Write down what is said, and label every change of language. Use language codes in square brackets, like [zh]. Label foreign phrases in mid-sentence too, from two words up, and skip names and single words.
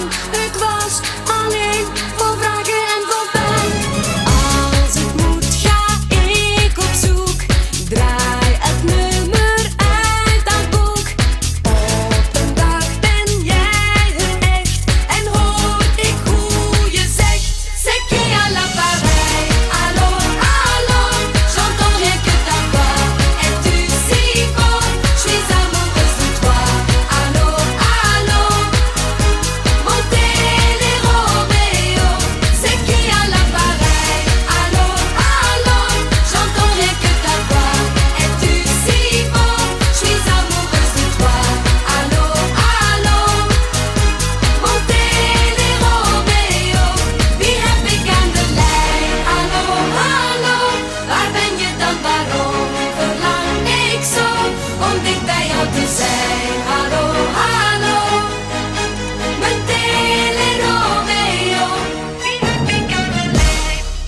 [nl] Ik was alleen vol vragen en vol pijn. Als het moet ga ik op zoek. Draai het nummer uit dat boek. Op een dag ben jij er echt en hoor ik hoe je zegt. [fr] C'est qui à l'appareil? Allô, allô, j'entends rien que ta voix. Es-tu si beau? Je suis amoureuse de toi. Allô, allô, mon télé-Roméo. C'est qui à l'appareil? Allô, allô, j'entends rien que ta voix. Es-tu si beau? Je suis amoureuse de toi. Allô, allô, mon télé-Roméo. [nl] Wie heb ik aan de lijn? Hallo, hallo, waar ben je dan? Waarom verlang ik zo om dicht bij jou te zijn? Hallo, hallo, mijn télé-Romeo. Wie heb ik aan de lijn?